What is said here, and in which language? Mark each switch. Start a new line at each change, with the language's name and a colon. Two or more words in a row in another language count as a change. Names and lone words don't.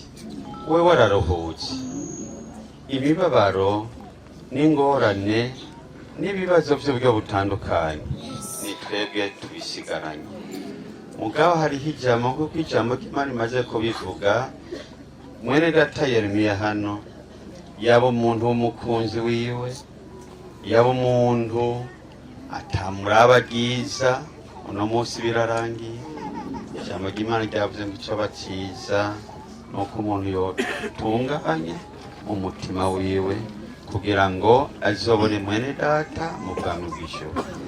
Rundi: Wewe araruhutse. Ibibabaro n'ingorane n'ibibazo by'uburyo butandukanye ni twebwe tubisigaranye. Mugabo hariho ijambo kuko ijambo ry'Imana imaze kubivuga. Mwene data Yeremiya hano yaba umuntu w'umukunzi wiwe, yaba umuntu atamuraba byiza, uno munsi birarangiye. Ijambo ry'Imana ryavuze ngo icyo bakiza nuko umuntu yotunganye umutima wiwe kugira ngo azobone mwene data mu bwami bw'ijuru.